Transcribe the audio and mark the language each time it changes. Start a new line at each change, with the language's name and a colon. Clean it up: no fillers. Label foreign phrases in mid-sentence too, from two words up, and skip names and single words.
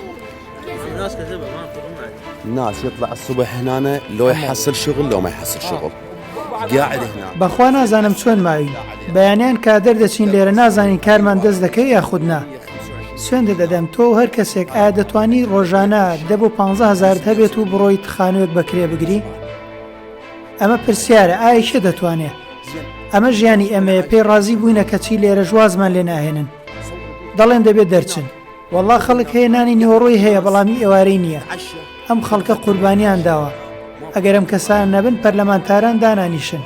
Arabic: الناس كذبة ما الناس يطلع الصبح هنا لو يحصل شغل لو ما يحصل شغل قاعد هنا.
Central Kurdish: بەخوا نازانم چۆن ماوین، بەیانیان کە دەردەچین لێرە نازانین کارمان دەست دەکەی یاخود نا. سوێندە دەدەم تۆ هەر کەسێک ئایا دەتوانی ڕۆژانە 10 بۆ 15,000 هەبێت و بڕۆیت خانوویەک بەکرێ بگری؟ ئەمە پرسیارە، ئایا شە دەتوانێت؟ ئەمە ژیانی ئەمەیە، پێی ڕازی بووینە کەچی لێرە ژوازمان لێ ناهێنن. دەڵێن دەبێت دەرچن. والله خەڵک هەیە نانی نێوەڕۆی هەیە بەڵامی ئێوارەی نییە. ئەم خەڵکە قوربانیان داوە، ئەگەر ئەم کەسان نەبن پەرلەمانتاران دانانیشن.